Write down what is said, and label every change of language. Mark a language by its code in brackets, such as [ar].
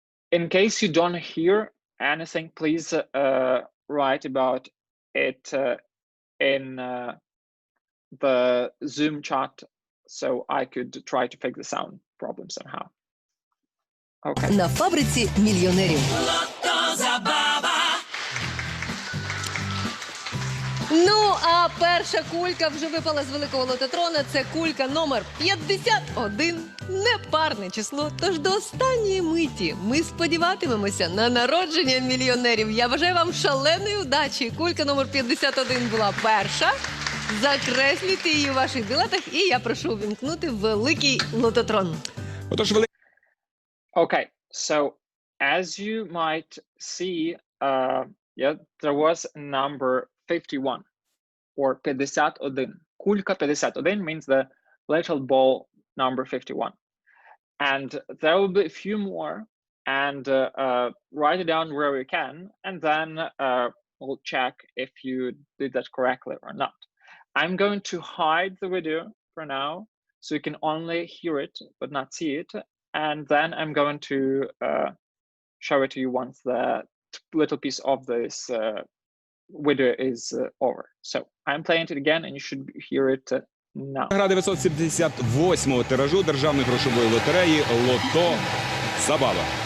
[en] In case you don't hear anything, please write about it in the Zoom chat so I could try to fix the sound problem somehow. Okay. [uk] На фабриці мільйонерів. Lotto Zabava. Ну, а перша кулька вже випала з великого лототрона. Це кулька номер 51. Непарне число. Тож до останньої миті ми сподіватимемося на народження мільйонерів. Я бажаю вам шаленої удачі. Кулька номер 51 була перша. Закреслюйте її у ваших білетах. І я прошу увімкнути великий лототрон. [en] Okay, so as you might see, yeah, there was a number 51 or 51. [uk] Кулька 51 [en] means the little ball number 51. And there will be a few more, and write it down wherever you can, and then we'll check if you did that correctly or not. I'm going to hide the video for now, so you can only hear it but not see it, and then I'm going to show it to you once the little piece of this video is over. So I'm playing it again, and you should hear it now. [uk] Гра 978-го тиражу державної грошової лотереї «Лотто Забава».